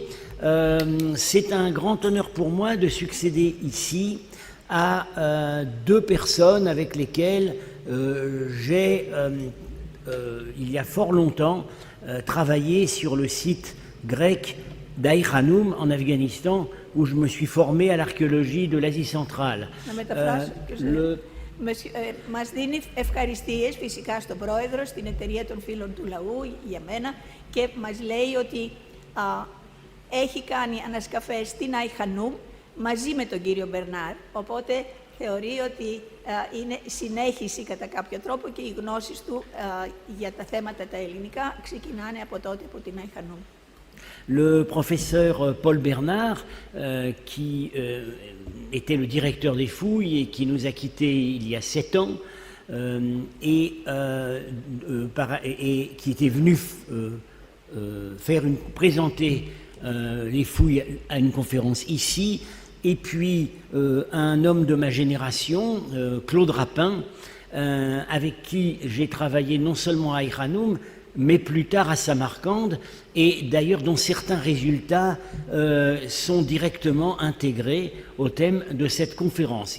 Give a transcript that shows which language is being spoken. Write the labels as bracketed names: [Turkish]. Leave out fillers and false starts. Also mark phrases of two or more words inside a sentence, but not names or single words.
[French] C'est un grand honneur pour moi de succéder ici à deux personnes avec lesquelles j'ai, il y a fort longtemps, travaillé sur le site grec d'Aï Khanoum en Afghanistan, où je me suis formé à l'archéologie de l'Asie centrale. [Greek] Μας δίνει ευχαριστίες φυσικά στον πρόεδρο, στην εταιρεία των φίλων του λαού, για μένα, και μας λέει ότι έχει κάνει ανασκαφές στην Άι Χανούμ μαζί με τον κύριο Μπερνάρ, οπότε θεωρεί ότι είναι συνέχιση κατά κάποιο τρόπο και οι γνώσεις του για τα θέματα τα ελληνικά ξεκινάνε από τότε από την Άι Χανούμ. [French] Le professeur Paul Bernard, qui était le directeur des fouilles et qui nous a quittés il y a 7 ans, et qui était venu présenter les fouilles à une conférence ici, et puis un homme de ma génération, Claude Rapin, avec qui j'ai travaillé non seulement à Aï Khanoum, mais plus tard à Samarcande, et d'ailleurs dont certains résultats sont directement intégrés au thème de cette conférence.